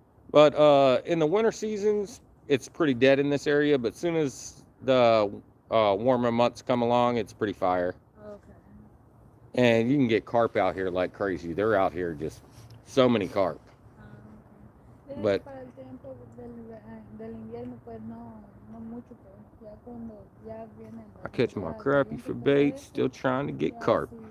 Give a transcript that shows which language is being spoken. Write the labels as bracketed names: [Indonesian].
[English] But in the winter seasons, it's pretty dead in this area. But as soon as the warmer months come along, it's pretty fire. Okay. And you can get carp out here like crazy. They're out here just so many carp. Okay. But [Spanish] para el tiempo del invierno, pues no mucho, pues ya cuando ya viene. [English] I catch my crappie for bait, still trying to get carp.